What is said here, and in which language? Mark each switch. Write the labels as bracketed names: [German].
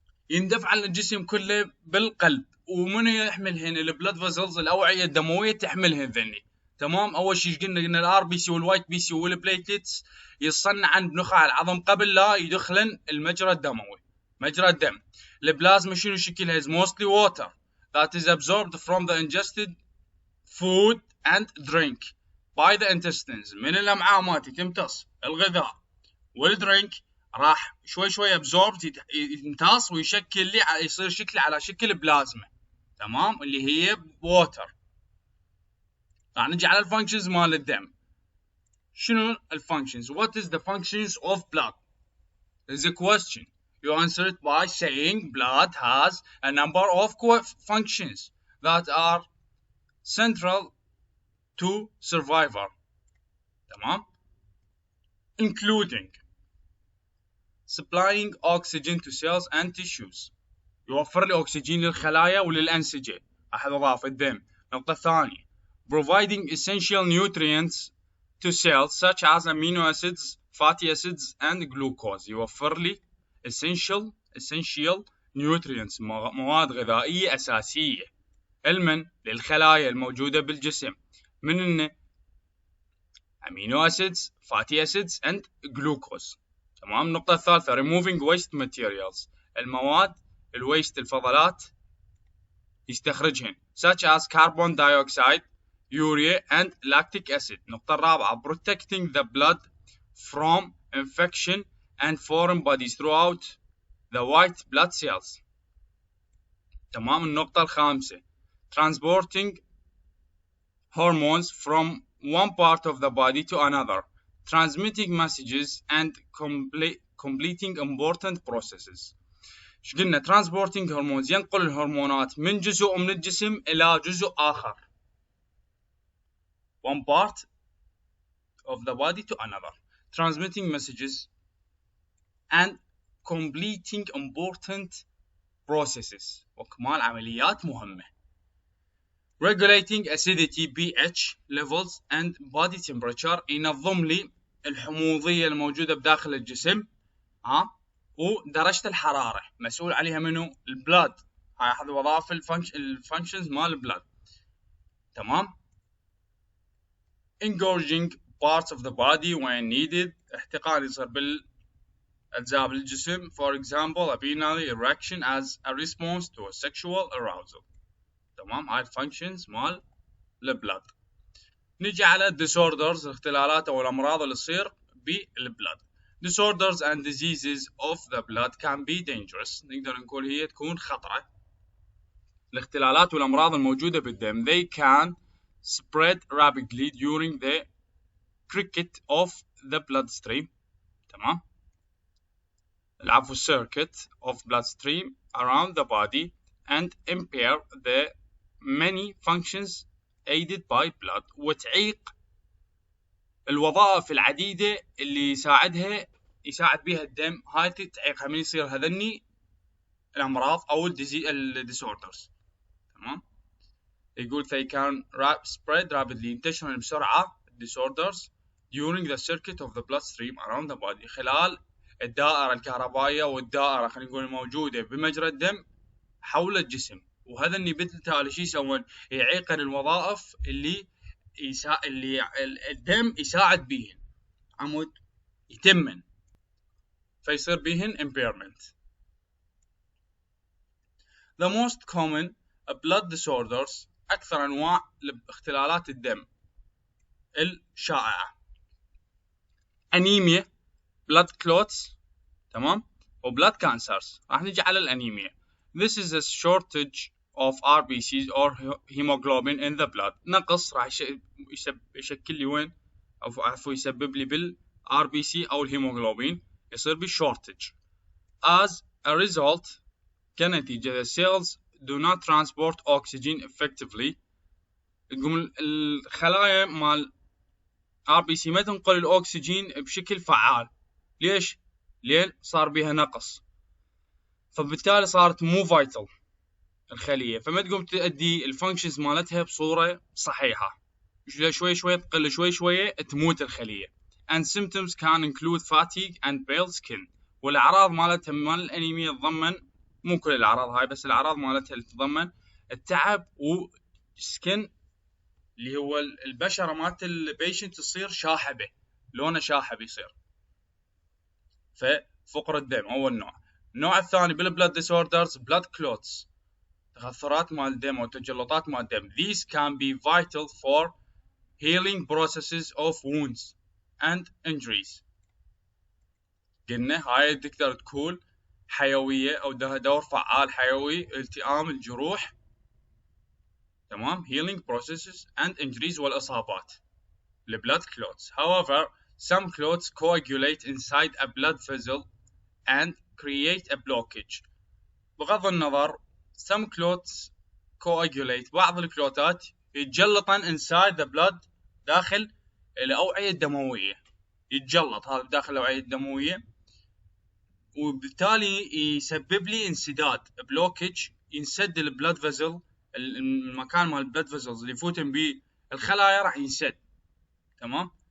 [Arabic] يندفعن الجسم كله بالقلب. ومن يحملهن البلاد فيزلز الأوعية الدموية تحملهن ذني. تمام. أول شيء قلنا الار بي سي والوايت بي سي والبليتلتس يصنعن بنخاع العظم قبل لا يدخلن المجرى الدموي. مجرى الدم. البلازما شنو شكلها؟ [English] is mostly water that is absorbed from the ingested food and drink by the intestines. [Arabic] من الأمعاء مالتي تمتص الغذاء والدرينك راح شوي شوي absorbed يمتص ويشكل لي يصير شكله على شكل بلازما. تمام. اللي هي water. راح نجي على الفانكشنز مال الدم. شنو الفانكشنز؟ [English] What is the functions of blood? Is a question. You answer it by saying blood has a number of functions that are central to survival. [Arabic] تمام. [English] Including supplying oxygen to cells and tissues. [Arabic] يوفر لي أكسجين للخلايا وللأنسجة. أحد أضاف الدم. النقطة الثانية. [English] Providing essential nutrients to cells such as amino acids, fatty acids and glucose. [Arabic] يوفر لي [English] essential nutrients [Arabic] مواد غذائية أساسية. المن للخلايا الموجودة بالجسم من [English] amino acids, fatty acids and glucose. [Arabic] تمام. النقطة الثالثة [English] removing waste materials. [Arabic] المواد الويست الفضلات يستخرجهن [English] such as carbon dioxide, urea and lactic acid. [Arabic] النقطة الرابعة [English] protecting the blood from infection and foreign bodies throughout the white blood cells. [Arabic] تمام. النقطة الخامسة [English] transporting hormones from one part of the body to another, transmitting messages and completing important processes. [Arabic] ايش قلنا؟ [English] transporting hormones [Arabic] ينقل الهرمونات من جزء من الجسم إلى جزء آخر. [English] One part of the body to another, transmitting messages and completing important processes [Arabic] وكمال عمليات مهمة. [English] Regulating acidity pH levels and body temperature [Arabic] ينظم لي الحموضية الموجودة بداخل الجسم ودرجة الحرارة مسؤول عليها منو؟ البلاد. هاي أحد وظائف الفانكشنز مال البلاد. تمام. [English] Engorging parts of the body when needed. [Arabic] احتقان يصير بالأجزاء بالجسم. [English] For example, a penile erection as a response to a sexual arousal. [Arabic] تمام. هاي الفانكشنز مال البلاد. نجي على disorders الاختلالات أو الأمراض اللي تصير بالبلاد. [English] Disorders and diseases of the blood can be dangerous. [Arabic] نقدر نقول هي تكون خطرة. الاختلالات والأمراض الموجودة بالدم [English] they can spread rapidly during the circuit of the bloodstream. [Arabic] تمام. العفو [English] circuit of bloodstream around the body and impair the many functions aided by blood [Arabic] وتعيق الوظائف العديدة اللي يساعد بها الدم. هاي تعيقها من يصير هذني الأمراض أو الديسوردرز. تمام. يقول [English] they can spread rapidly [Arabic] ينتشر بسرعة [English] disorders during the circuit of the bloodstream around the body [Arabic] خلال الدائرة الكهربائية والدائرة خلينا نقول الموجودة بمجرى الدم حول الجسم. وهذا اللي بالتالي شو يسوون؟ يعيقن الوظائف اللي الدم يساعد بيهن عمود يتمن فيصير بيهن impairment. [English] The most common blood disorders [Arabic] أكثر أنواع اختلالات الدم الشائعة أنيميا [English] blood clots. [Arabic] تمام. و [English] blood cancers. [Arabic] راح نجي على الأنيميا. [English] This is a shortage of RBCs or hemoglobin in the blood. [Arabic] نقص راح يشكل لي وين أو عفوا يسبب لي بال RBC أو الهيموغلوبين يصير بي shortage. [English] As a result [Arabic] كنتيجة [English] the cells do not transport oxygen effectively. [Arabic] الخلايا مال RBC ما تنقل الأكسجين بشكل فعال. ليش؟ لين صار بها نقص، فبالتالي صارت مو فايتل الخلية، فما تقوم تؤدي الفانكشنز مالتها بصورة صحيحة. شوي شوي تقل، شوي شوي تموت الخلية. [English] and symptoms can include fatigue and pale skin. [Arabic] والأعراض مالتها مال الأنيميا تتضمن، مو كل الأعراض هاي، بس الأعراض مالتها اللي تتضمن التعب وسكن، اللي هو البشرة مالت البيشنت تصير شاحبة، لونه شاحب يصير. ففقر الدم أول نوع. النوع الثاني بالبلاد [English] disorders blood clots، [Arabic] تخثرات مال الدم أو تجلطات مال الدم. [English] These can be vital for healing processes of wounds and injuries. [Arabic] قلنا هاي تقدر تكون حيوية أو لها دور فعال حيوي التئام الجروح، تمام. [English] healing processes and injuries [Arabic] والإصابات. [English] the blood clots. However, some clots coagulate inside a blood vessel and create a blockage. [Arabic] بغض النظر [English] some clots coagulate، [Arabic] بعض الكلوتات يتجلطن [English] inside the blood، [Arabic] داخل الأوعية الدموية، يتجلط هذا داخل الأوعية الدموية، وبالتالي يسبب لي انسداد بلوكج، ينسد البلاد فيزل، المكان مال البلاد فيزلز اللي يفوتن بيه الخلايا راح ينسد، تمام.